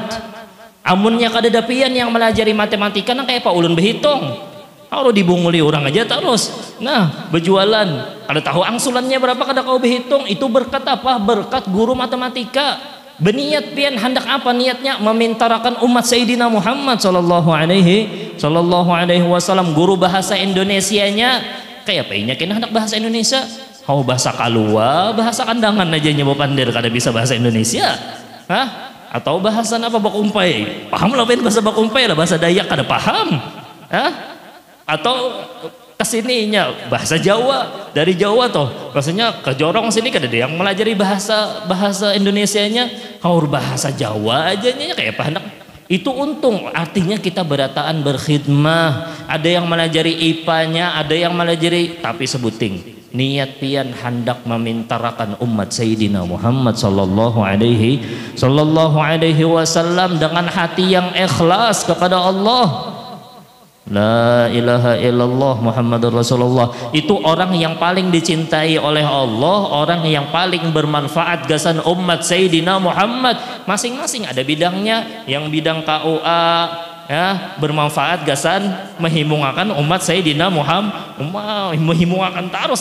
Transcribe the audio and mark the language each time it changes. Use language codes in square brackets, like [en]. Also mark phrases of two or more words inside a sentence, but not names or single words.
[bjn] Amunnya kada ada pian yang melajari matematika nang kayak apa ulun berhitung. Kalau dibunguli orang aja terus. Nah, berjualan. Kada tahu angsulannya berapa kada kau berhitung. Itu berkat apa? Berkat guru matematika. Berniat pian hendak apa niatnya? Memintarakan umat Sayyidina Muhammad [ar] صلى الله عليه وسلم. [bjn] Guru bahasa Indonesianya kayak apa ini? Kena hendak bahasa Indonesia. Kau bahasa Kalua, bahasa kandangan aja nyoba pandir kada bisa bahasa Indonesia. Hah? Atau bahasa apa bakumpai? Paham lah pian bahasa bakumpai lah, bahasa Dayak kada paham. Hah? Atau kesininya bahasa Jawa, dari Jawa toh rasanya ke Jorong sini kada ada yang melajari bahasa Indonesianya, kaur bahasa Jawa aja nya kayak apa hendak. Itu untung, artinya kita berataan berkhidmah. Ada yang melajari IPA-nya, ada yang melajari, tapi sebuting niat pian hendak memintarakan umat Sayyidina Muhammad [ar] صلى الله عليه وسلم [bjn] dengan hati yang ikhlas kepada Allah. [ar] لا إله إلا الله محمد رسول الله. [bjn] Itu orang yang paling dicintai oleh Allah, orang yang paling bermanfaat gasan umat Sayyidina Muhammad. Masing-masing ada bidangnya, yang bidang KUA, ya bermanfaat gasan menghimungakan umat Sayyidina Muhammad menghimungakan terus